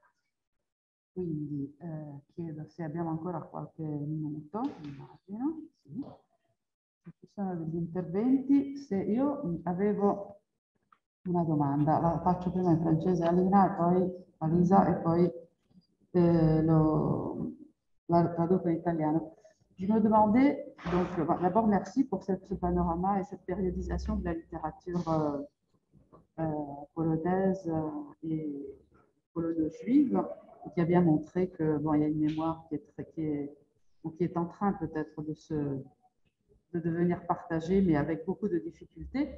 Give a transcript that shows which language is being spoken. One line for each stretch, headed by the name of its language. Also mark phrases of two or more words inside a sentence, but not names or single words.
Italian: Quindi chiedo se abbiamo ancora qualche minuto, immagino, sì. Se ci sono degli interventi, se io avevo una domanda, la faccio prima in francese a Alina e poi a Lisa e poi la traduco in italiano.
French: Je me demandais, donc d'abord merci pour ce panorama et cette périodisation de la littérature polonaise et polono-juive, qui a bien montré que bon, il y a une mémoire qui est en train peut-être de devenir partagée, mais avec beaucoup de difficultés.